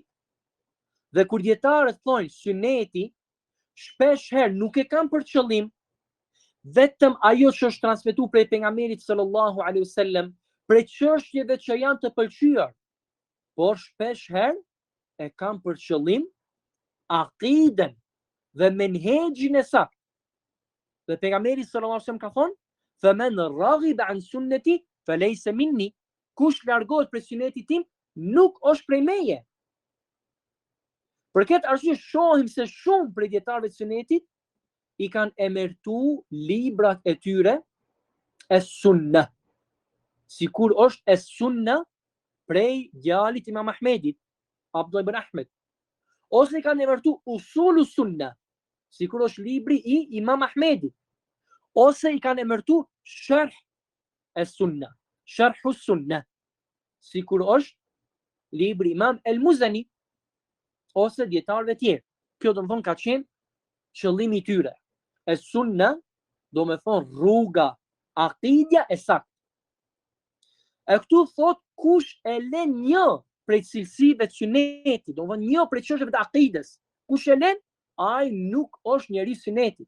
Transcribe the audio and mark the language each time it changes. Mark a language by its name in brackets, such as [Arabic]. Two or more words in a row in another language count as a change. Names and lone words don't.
[Albanian] Dhe kur dietarët thonë suneti, shpesh herë nuk e kanë për qëllim vetëm ajo që është transmetuar prej pejgamberit [Arabic] صلى الله عليه وسلم, [Albanian] prej çështjeve që janë të pëlqyer, por shpesh herë e kanë për qëllim akiden dhe menhexhin e saktë. Dhe pejgamberi [Arabic] صلى الله عليه وسلم [Albanian] ka thonë: [Arabic] "فمن رغب عن سنتي فليس مني." [Albanian] Kush largohet prej sunetit tim, nuk është prej meje. Për këtë arsye shohim se shumë prej dietarëve të sunetit i kanë emërtu librat e tyre es-sunna. Sikur është es-sunna prej djalit Imam Ahmedit, Abdullah ibn Ahmed. Ose i kanë emërtu [Arabic] أصول السنة, [Albanian] sikur është libri i Imam Ahmedit. Ose i kanë emërtu [Arabic] شرح السنة، شرح السنة, [Albanian] sikur është libri Imam el-Muzani, ose dietarëve tjerë. Kjo do të thonë ka qenë qëllimi i tyre. Es-sunna do me thonë rruga, akidja e saktë. E këtu thot kush e len një prej cilësive të sunetit, do me thonë një prej çështjeve të akides, kush e len, ai nuk është njeri sunetit.